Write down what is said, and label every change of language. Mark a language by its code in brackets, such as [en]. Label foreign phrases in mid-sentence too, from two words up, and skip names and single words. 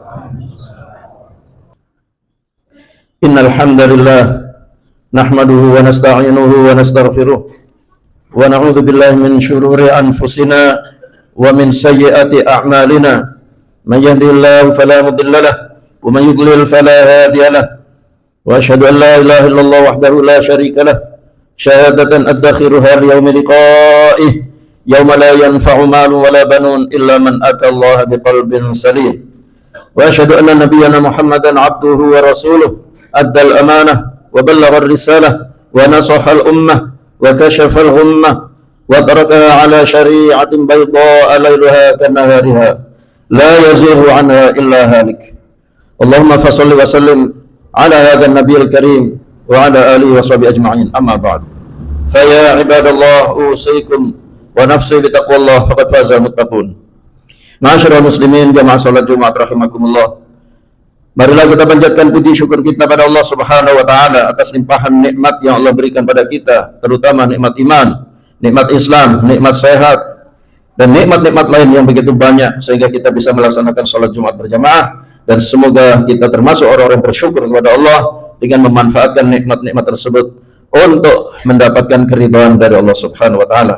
[ar] إن الحمد لله نحمده ونستعينه ونستغفره ونعوذ بالله من شرور أنفسنا ومن سيئات أعمالنا. من يهده الله فلا مضل له ومن يضلل فلا هادي له. وأشهد أن لا إله إلا الله وحده لا شريك له شهادة أدخرها ليوم لقائه يوم لا ينفع مال ولا بنون إلا من أتى الله بقلب سليم. وأشهد أن نبينا محمدا عبده ورسوله أدى الأمانة وبلغ الرسالة ونصح الأمة وكشف الغمة وتركها على شريعة بيضاء ليلها كنهارها لا يزيغ عنها إلا هالك. اللهم فصل وسلم على هذا النبي الكريم وعلى آله وصحبه أجمعين. أما بعد. فيا عباد الله أوصيكم ونفسي بتقوى الله فقد فاز المتقون. معاشر المسلمين [id] jamaah salat Jumat [ar] rahimakumullah. [id] Marilah kita panjatkan puji syukur kita pada Allah [ar] سبحانه وتعالى [id] atas limpahan nikmat yang Allah berikan pada kita, terutama nikmat iman, nikmat Islam, nikmat sehat dan nikmat-nikmat lain yang begitu banyak sehingga kita bisa melaksanakan salat Jumat berjamaah, dan semoga kita termasuk orang-orang yang bersyukur kepada Allah dengan memanfaatkan nikmat-nikmat tersebut untuk mendapatkan keridhaan dari Allah [ar] سبحانه وتعالى.